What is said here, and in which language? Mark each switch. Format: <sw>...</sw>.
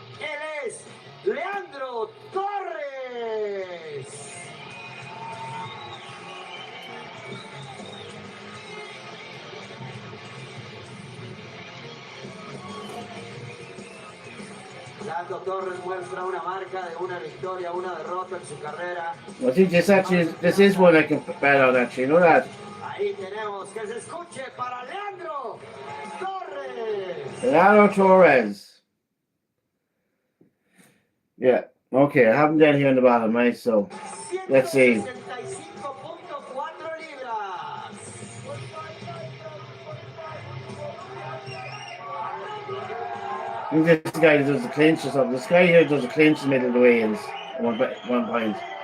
<es>Él es Leandro Torres. Leandro Torres muestra una marca de una victoria, una derrota en su carrera.</es> <en>I think this is one I can bet on actually, you know that?</en> <es>Ahí tenemos que se escuche para Leandro Torres. Leandro Torres.</es> <en>Yeah, okay, I have him down here in the bottom, right? So, let's see.</en> <es>165.4 libras.</es> <en>I think this guy does the clinch or something. This guy here does the clinch in the middle of the weigh-ins. One point.</en>